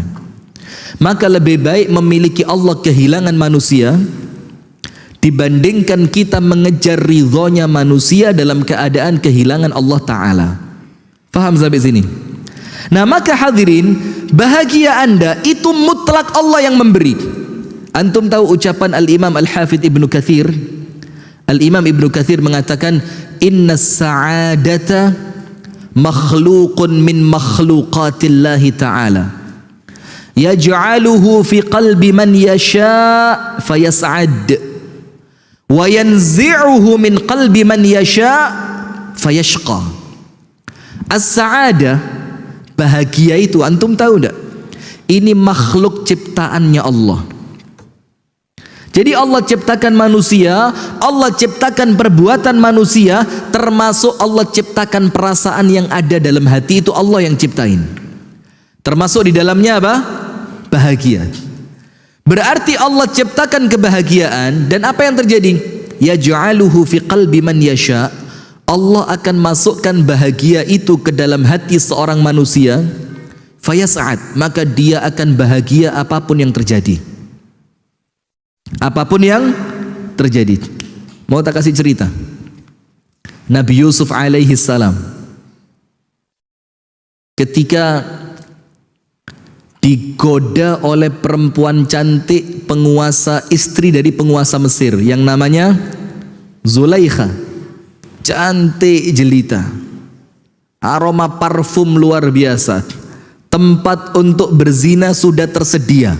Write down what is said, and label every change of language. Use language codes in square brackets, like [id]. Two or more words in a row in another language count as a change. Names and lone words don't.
[id] Maka lebih baik memiliki Allah, kehilangan manusia, dibandingkan kita mengejar ridhonya manusia dalam keadaan kehilangan Allah Ta'ala. Faham sampai sini? Nah, maka hadirin, bahagia anda itu mutlak Allah yang memberi. Antum tahu ucapan Al-Imam Al-Hafidh Ibnu Katsir? Al-Imam Ibnu Katsir mengatakan, [ar] إن السعادة مخلوق من مخلوقات الله تعالى، يجعله في قلب من يشاء فيسعد، وينزعه من قلب من يشاء فيشقى. [id] As-sa'adah, bahagia itu antum tahu enggak? Ini makhluk ciptaannya Allah. Jadi Allah ciptakan manusia, Allah ciptakan perbuatan manusia, termasuk Allah ciptakan perasaan yang ada dalam hati, itu Allah yang ciptain. Termasuk di dalamnya apa? Bahagia. Berarti Allah ciptakan kebahagiaan, dan apa yang terjadi? [ar] يجعله في قلب من يشاء. [id] Allah akan masukkan bahagia itu ke dalam hati seorang manusia, fayas'ad, maka dia akan bahagia apapun yang terjadi. Apapun yang terjadi. Mau tak kasih cerita? Nabi Yusuf [ar] عليه السلام [id] ketika digoda oleh perempuan cantik, penguasa, istri dari penguasa Mesir yang namanya Zulaikha, cantik jelita, aroma parfum luar biasa, tempat untuk berzina sudah tersedia.